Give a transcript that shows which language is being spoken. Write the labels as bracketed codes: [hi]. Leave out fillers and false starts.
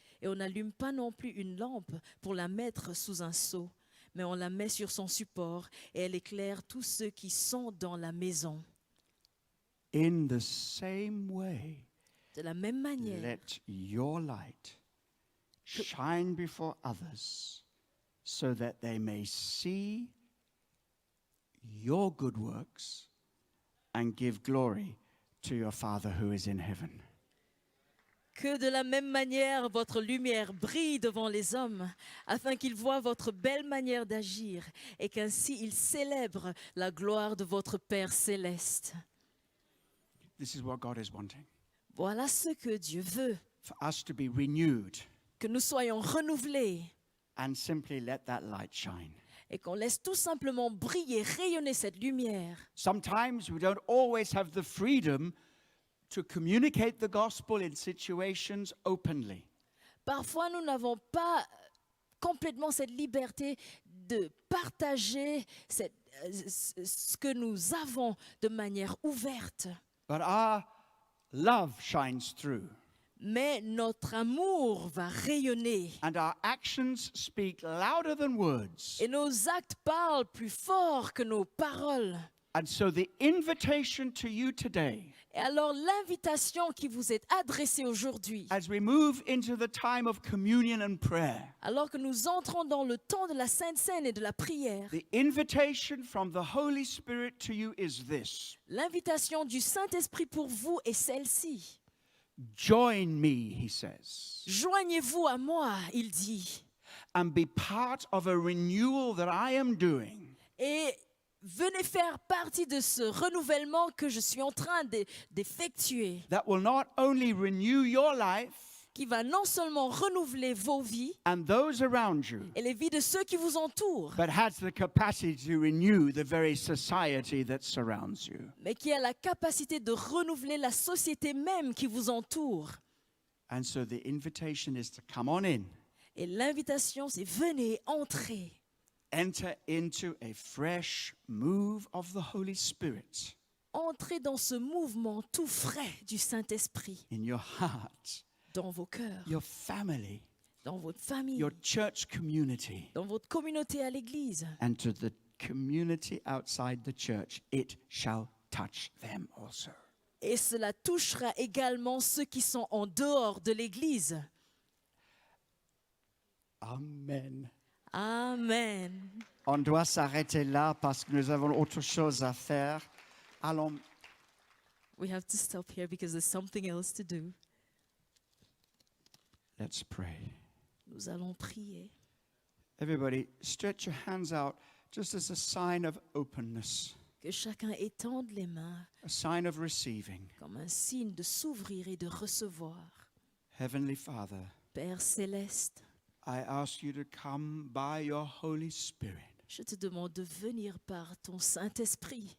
[fr] Et on n'allume pas non plus une lampe pour la mettre sous un seau, mais on la met sur son support et elle éclaire tous ceux qui sont dans la maison. [en] In the same way, [fr] De la même manière, [en] let your light shine before others so that they may see your good works and give glory to your Father who is in heaven. [fr] que de la même manière votre lumière brille devant les hommes, afin qu'ils voient votre belle manière d'agir et qu'ainsi ils célèbrent la gloire de votre Père céleste. [en] This is what God is wanting, [fr] Voilà ce que Dieu veut, [en] for us to be renewed [fr] que nous soyons renouvelés [en] and simply let that light shine. [fr] et qu'on laisse tout simplement briller, rayonner cette lumière. [en] Sometimes we don't always have the freedom to communicate the gospel in situations openly. [fr] Parfois, nous n'avons pas complètement cette liberté de partager ce que nous avons de manière ouverte. [en] But our love shines through, [fr] Mais notre amour va rayonner [en] and our actions speak louder than words. [fr] et nos actes parlent plus fort que nos paroles. [en] And so the invitation to you today, [fr] Et alors l'invitation qui vous est adressée aujourd'hui, [en] as we move into the time of communion and prayer, [fr] alors que nous entrons dans le temps de la Sainte Seine et de la prière, [en] the invitation from the Holy Spirit to you is this: [fr] l'invitation du Saint-Esprit pour vous est celle-ci. [en] join me, he says, [fr] Joignez-vous à moi, il dit, [en] and be part of a renewal that I am doing. [fr] et venez faire partie de ce renouvellement que je suis en train d'effectuer, [en] That will not only renew your life [fr] qui va non seulement renouveler vos vies [en] and those around you, [fr] et les vies de ceux qui vous entourent, [en] but has the capacity to renew the very society that surrounds you. [fr] mais qui a la capacité de renouveler la société même qui vous entoure. [en] And so the invitation is to come on in, [fr] Et l'invitation, c'est venez, entrez, [en] enter into a fresh move of the Holy Spirit [fr] entrez dans ce mouvement tout frais du Saint-Esprit, [en] in your heart, [fr] dans vos cœurs, [en] your family, [fr] dans votre famille, [en] your church community, [fr] dans votre communauté à l'église. [en] and to the community outside the church. It shall touch them also. [fr] Et cela touchera également ceux qui sont en dehors de l'église. [en] Amen. [fr] Amen. On doit s'arrêter là parce que nous avons autre chose à faire. Allons. [en] We have to stop here because there's something else to do. Let's pray. [fr] Nous allons prier. [en] Everybody, stretch your hands out just as a sign of openness, [fr] Que chacun étende les mains [en] a sign of receiving. [fr] comme un signe de s'ouvrir et de recevoir. [en] Heavenly Father, [fr] Père céleste, [en] I ask you to come by your Holy Spirit [fr] Je te demande de venir par ton Saint-Esprit